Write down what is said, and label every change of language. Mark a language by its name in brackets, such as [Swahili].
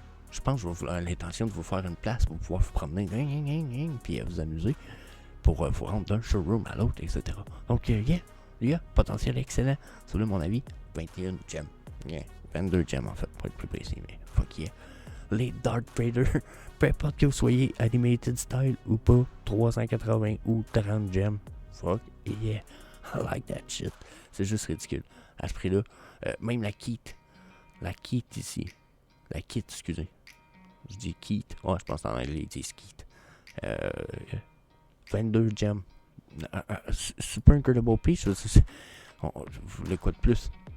[French] Je pense que je vais avoir l'intention de vous faire une place pour pouvoir vous promener, puis vous amuser, pour vous rendre d'un showroom à l'autre, etc. Donc, potentiel excellent. C'est là mon avis, 21 gems. 22 gems en fait, pour être plus précis, mais [English] fuck yeah. [French] Les Darth Vader, peu importe que vous soyez [English] animated style [French] ou pas, 380 ou 30 gems. [English] Fuck yeah, I like that shit. [French] C'est juste ridicule. À ce prix-là, même la kit ici. La kit, excusez. Je dis kit. Ouais, je pense qu'en anglais, ils disent kit. [English] 22 gems. Super incredible piece. [French] Vous voulez quoi de plus?